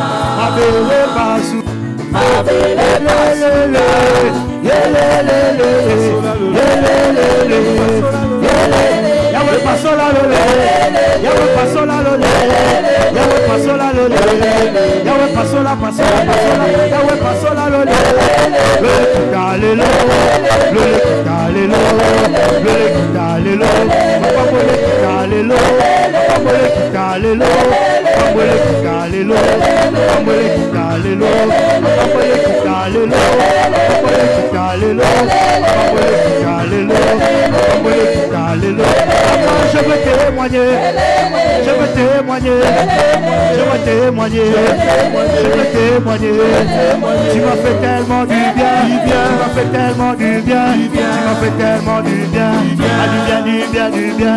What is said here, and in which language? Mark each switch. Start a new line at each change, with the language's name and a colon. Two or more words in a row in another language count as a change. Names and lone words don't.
Lingala: abele basu Yahweh pasola lole, Yahweh pasola lole, Yahweh pasola lole, Yahweh pasola pasola pasola, Yahweh pasola lole, lole kitalelo, lole kitalelo, lole kitalelo, mapambole kitalelo, mapambole kitalelo, mapambole kitalelo, mapambole kitalelo, mapambole kitalelo, mapambole kitalelo, mapambole kitalelo, mapambole kitalelo.
French: Je veux témoigner, je veux témoigner, je veux témoigner, je veux témoigner. Tu m'as fait tellement du bien, tu m'as fait tellement du bien, tu m'as fait tellement du bien, du bien, du bien.